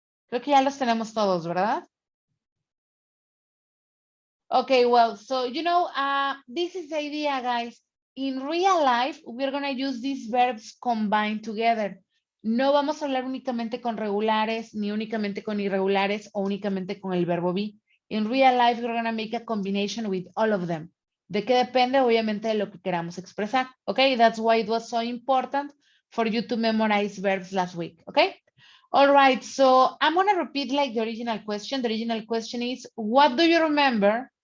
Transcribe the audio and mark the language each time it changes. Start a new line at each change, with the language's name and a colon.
Spanish: Creo que ya los tenemos todos, ¿verdad?
English: Okay, well, so, you know, this is the idea, guys. In real life, we're going to use these verbs combined together.
Spanish: No vamos a hablar únicamente con regulares, ni únicamente con irregulares, o únicamente con el verbo be.
English: In real life, we're going to make a combination with all of them.
Spanish: ¿De qué depende? Obviamente de lo que queramos expresar.
English: Okay, that's why it was so important for you to memorize verbs last week. Okay, all right, so I'm going to repeat like the original question. The original question is, what do you remember?